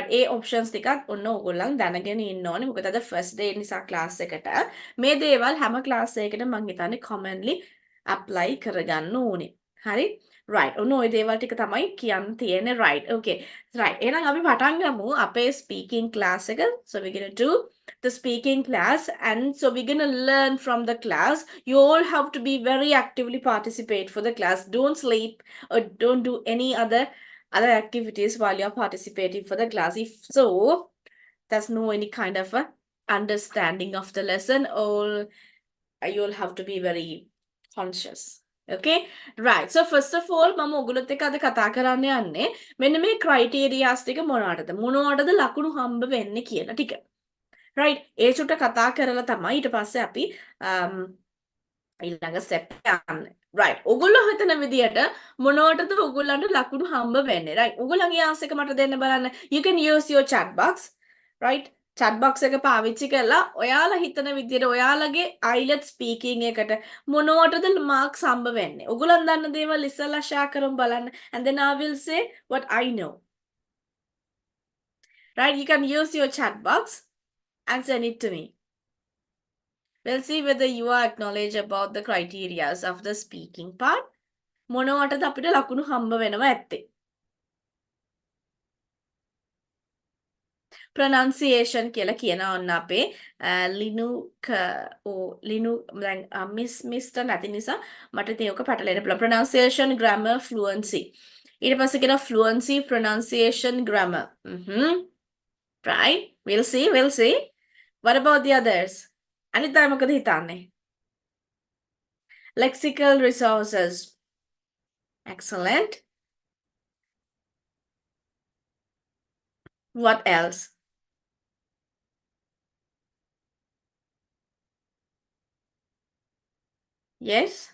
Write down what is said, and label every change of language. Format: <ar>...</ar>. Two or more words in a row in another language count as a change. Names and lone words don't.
<si>ඒ ඔප්ෂන්ස් ටිකත් ඔන්න ඕගොල්ලන් දැනගෙන ඉන්න ඕනේ. මොකද අද</si> <en>first day</en> <si>නිසා ක්ලාස් එකට මේ දේවල් හැම ක්ලාස් එකකටම මම හිතන්නේ</si> <en>commonly apply</en> <si>කරගන්න ඕනේ. හරි? right. ඔන්න ওই දේවල් ටික තමයි කියන්න තියෙන්නේ. right. okay. right. එහෙනම් අපි පටන් ගමු අපේ</si> <en>speaking class</en> <si>එක.</si> <en>So we're going to do the speaking class and so we're going to learn from the class. You all have to be very actively participate for the class. Don't sleep or don't do any other activities while you're participating for the class. If so, there's no any kind of a understanding of the lesson, or you'll have to be very conscious. Okay? Right. So first of all,</en> <si>මම ඔයගොල්ලොත් එක්ක අද කතා කරන්න යන්නේ මෙන්න මේ ක්‍රයිටීරියාස් ටික මොනවටද ලකුණු හම්බ වෙන්නේ කියලා ටික. right. ඒ චුට්ට කතා කරලා තමයි ඊට පස්සේ අපි ඊළඟ ස්ටෙප් යන්නේ. right. ඔයගොල්ලෝ හිතන විදියට මොනවටද ඔයගොල්ලන්ට ලකුණු හම්බ වෙන්නේ. right. ඔයගොල්ලන්ගේ ආන්සර් එක මට දෙන්න බලන්න.</si> <en>You can use your chat box.</en> <si>right.</si> <en>chat box</en> <si>එක පාවිච්චි කරලා ඔයාලා හිතන විදියට ඔයාලගේ IELTS speaking එකට මොනවටද මාක්ස් හම්බ වෙන්නේ. ඔයගොල්ලන් දන්න දේවල් ඉස්සෙල්ලා share කරමු බලන්න.</si> <en>And then I will say what I know. right. You can use your chat box and send it to me. We'll see whether you are acknowledge about the criterias of the speaking part.</en> <si>මොනවටද අපිට ලකුණු හම්බ වෙනවා ඇත්තේ. pronunciation කියලා කියන ඔන්න අපේ ලිනු දැන් මිස්ටර් නැති නිසා මට ඒක පැටලෙන්න පුළුවන්.</si> <en>pronunciation grammar fluency.</en> <si>ඊට පස්සේ කියන</si> <en>fluency pronunciation grammar. right. we'll see. What about the others?</en> <si>අනිත් අය මොකද හිතන්නේ?</si> <en>lexical resources. Excellent. What else? Yes?</en>